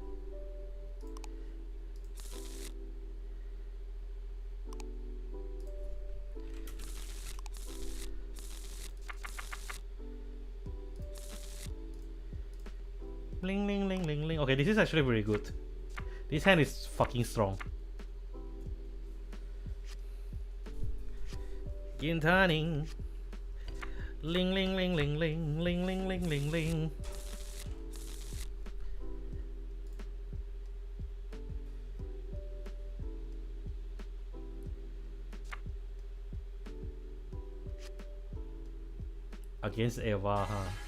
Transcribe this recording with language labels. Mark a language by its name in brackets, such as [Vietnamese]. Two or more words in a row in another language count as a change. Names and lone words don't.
[English] Ling ling ling ling ling. Okay, this is actually very good. This hand is fucking strong. Gintaning. Ling ling ling ling ling ling ling ling ling ling. Against Eva, huh?